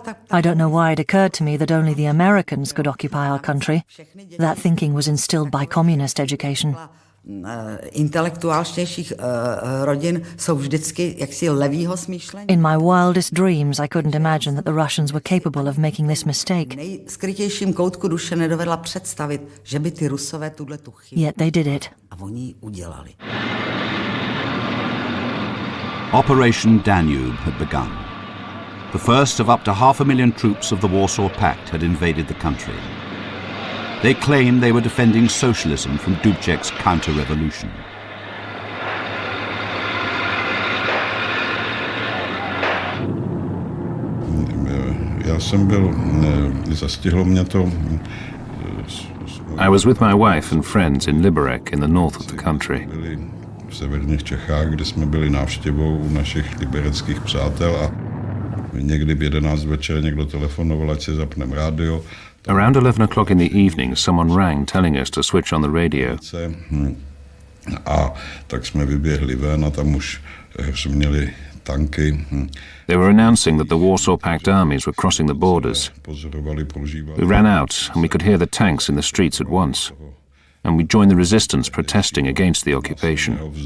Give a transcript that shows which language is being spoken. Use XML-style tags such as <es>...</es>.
<en>I don't know why it occurred to me that only the Americans could occupy our country. That thinking was instilled by communist education.</en> <cs>Intelektuálnějších rodin jsou vždycky jaksi levýho smýšlení.</cs> <en>In my wildest dreams, I couldn't imagine that the Russians were capable of making this mistake.</en> <cs>Nejskrytějším koutku duše nedovedla představit, že by ty Rusové tu chybu.</cs> <en>Yet they did it.</en> <cs>A oni ji udělali.</cs> <en>Operation Danube had begun. The first of up to 500,000 troops of the Warsaw Pact had invaded the country. They claimed they were defending socialism from Dubček's counter-revolution. I was with my wife and friends in Liberec in the north of the country.</en> <cs>V severních Čechách, kde jsme byli návštěvou u našich libereckých přátel a někdy v 11 večer někdo telefonoval, ať si zapneme rádio.</cs> <en>Around 11 o'clock in the evening, someone rang telling us to switch on the radio.</en> <cs>A tak jsme vyběhli ven a tam už měli tanky.</cs> <en>They were announcing that the Warsaw Pact armies were crossing the borders. We ran out and we could hear the tanks in the streets at once. And we joined the resistance protesting against the occupation.</en>